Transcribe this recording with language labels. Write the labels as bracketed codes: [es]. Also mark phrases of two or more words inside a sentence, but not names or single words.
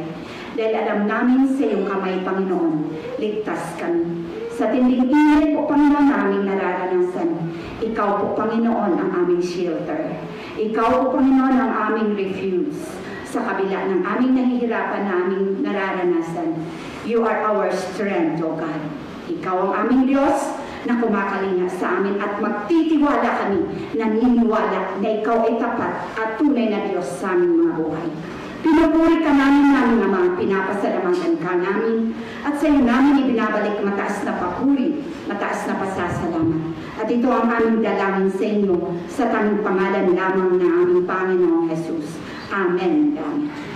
[tl] Dahil alam namin sa iyong kamay, Panginoon, ligtas kami. Sa tinding init po, Panginoon, na aming nararanasan, ikaw po, Panginoon, ang aming shelter. Ikaw po, Panginoon, ang aming refuge. Sa kabila ng aming nahihirapan na aming nararanasan, [en] you are our strength, O God. [tl] Ikaw ang aming Diyos na kumakalinga sa amin at magtitiwala kami, naniniwala na ikaw ay tapat at tunay na Diyos sa aming mga buhay. Pinupuri ka namin Ama, pinapasalamatan ka namin at sa iyo namin ibinabalik mataas na papuri, mataas na pasasalamat. At ito ang aming dalangin sa inyo sa tanging pangalan lamang ng aming Panginoong Jesus. Amen. Amen.